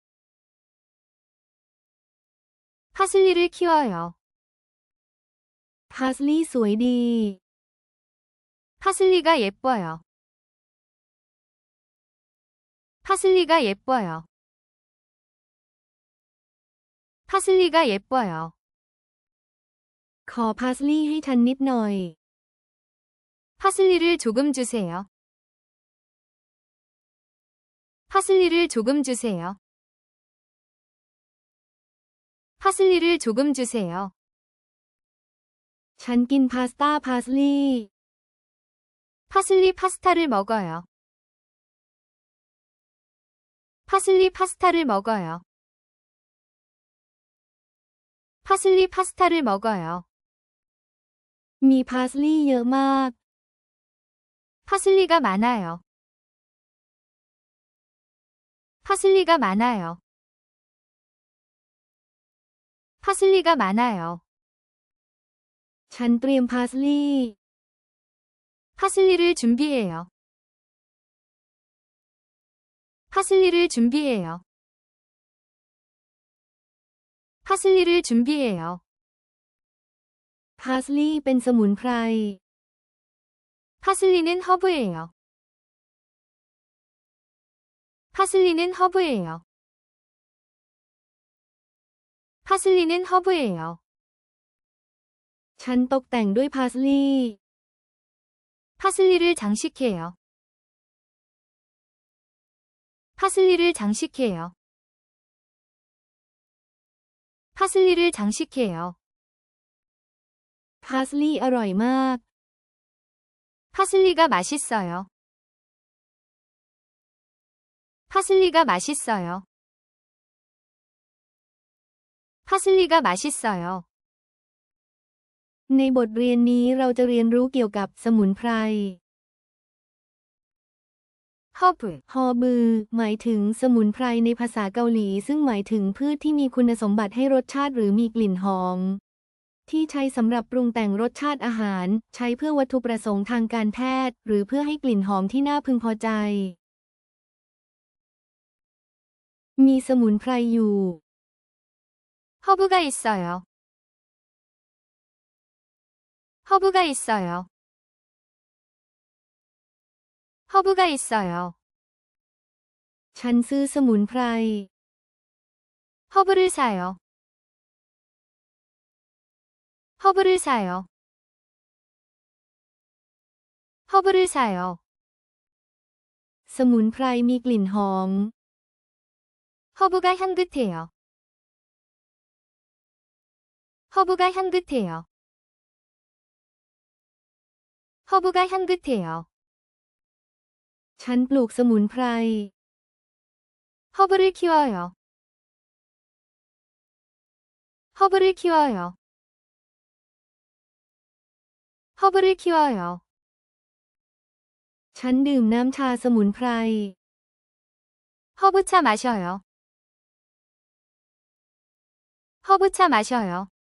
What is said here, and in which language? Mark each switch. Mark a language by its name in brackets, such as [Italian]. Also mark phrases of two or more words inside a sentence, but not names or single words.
[Korean] 파슬리를 키워요. [Thai] parsley สวยดี [Korean] 파슬리가 예뻐요. 파슬리가 예뻐요. 파슬리가 예뻐요. [Thai] ขอ parsley ให้ฉันนิดหน่อย [Korean] 파슬리를 조금 주세요. 파슬리를 조금 주세요. 파슬리를 조금 주세요. [Thai] ฉันกินพาสต้า parsley [Korean] 파슬리 파스타를 먹어요. 파슬리 파스타를 먹어요. 파슬리 파스타를 먹어요. [Thai] มี parsley เยอะมาก [Korean] 파슬리가 많아요. 파슬리가 많아요. 파슬리가 많아요. [Thai] ฉันเตรียม parsley [Korean] 파슬리를 준비해요. 파슬리를 준비해요. 파슬리를 준비해요. [Thai] parsley เป็นสมุนไพร [Korean] 파슬리는 허브예요. 파슬리는 허브예요. 파슬리는 허브예요. [Thai] ฉันตกแต่งด้วย parsley [Korean] 파슬리를 장식해요. 파슬리를 장식해요. 파슬리를 장식해요. [Thai] parsley อร่อยมาก [Korean] 파슬리가 맛있어요. 파슬리가 맛있어요. 파슬리가 맛있어요. [Thai] ในบทเรียนนี้เราจะเรียนรู้เกี่ยวกับสมุนไพร [Korean] 허브, [Thai] ฮอบือหมายถึงสมุนไพรในภาษาเกาหลีซึ่งหมายถึงพืชที่มีคุณสมบัติให้รสชาติหรือมีกลิ่นหอมที่ใช้สำหรับปรุงแต่งรสชาติอาหารใช้เพื่อวัตถุประสงค์ทางการแพทย์หรือเพื่อให้กลิ่นหอมที่น่าพึงพอใจมีสมุนไพรอยู่ [Korean] 허브가 있어요. 허브가 있어요. 허브가 있어요. [Thai] ฉันซื้อสมุนไพร [Korean] 허브를 사요. 허브를 사요. 허브를 사요. [Thai] สมุนไพรมีกลิ่นหอม [Korean] 허브가 향긋해요. 허브가 향긋해요. 허브가 향긋해요. [Thai] ฉันปลูกสมุนไพร [Korean] 허브를 키워요. 허브를 키워요. 허브를 키워요. [Thai] ฉันดื่มน้ำชาสมุนไพร [Korean] 허브차 마셔요. 허브차 마셔요.